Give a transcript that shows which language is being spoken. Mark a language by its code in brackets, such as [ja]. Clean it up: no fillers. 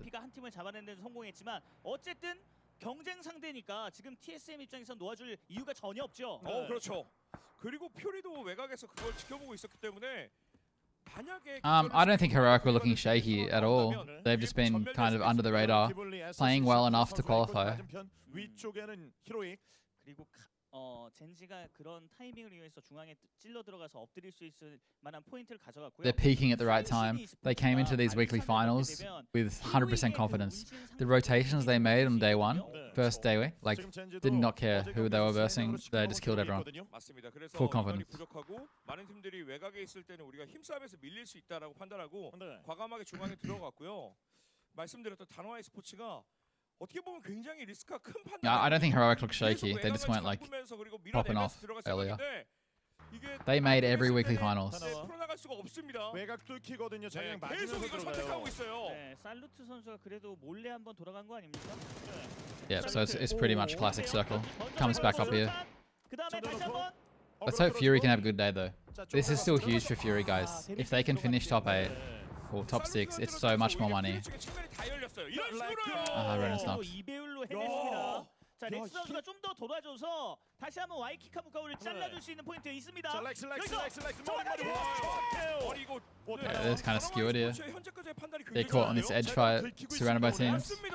[ko] UFP가 한 팀을 잡아내는 데 성공했지만 어쨌든 경쟁 상대니까 지금 TSM 입장에서 놓아줄 이유가 전혀 없죠. 그렇죠. 그리고 퓨리도 외곽에서 그걸 지켜보고 있었기 때문에 만약에 [en] I don't think Heroic were looking shaky at all. They've just been kind of under the radar, playing well enough to qualify. [ko] 위쪽에는 히로익. 그리고 젠지가 그런 타이밍을 이용해서 중앙에 찔러 들어가서 엎드릴 수 있을 만한 포인트를 가져갔고요. [en] They're peaking at the right time. They came into these weekly finals with 100% confidence. The rotations they made on day one, first day, like, did not care who they were versing. They just killed everyone. [ko] 맞습니다. 그래서 [en] Full confidence. [ko] 부족하고 많은 팀들이 외곽에 있을 때는 우리가 힘싸움에서 밀릴 수 있다라고 판단하고 과감하게 중앙에 들어갔고요. 말씀드렸던 다나와 e스포츠가 어떻게 보면 굉장히 리스크가 큰 판단. [en] Yeah, I don't think Heroic looked shaky. They just weren't like popping off earlier. They made every weekly finals. [ko] 풀어나갈 수가 없습니다. 외곽 뚫기거든요. 자기랑 계속 이걸 선택하고 있어요. 네, 살루트 선수가 그래도 몰래 한번 돌아간 거 아닙니까? [en] Yeah, so it's pretty much classic circle. Comes back up here. [ko] 그다음에 다시 한번 [en] Let's hope Fury can have a good day though. This is still huge for Fury, guys. If they can finish top 8 or top 6, it's so much more money. Renan's knocked. [ko] 2배율로 해냈습니다. 자, 렉스 선수가 좀 더 돌아줘서 다시 한번 와이킥 카무카우를 잘라줄 수 있는 포인트 있습니다. [en] Yeah, that's kind of skewered here. They're caught on this edge fight, surrounded by teams.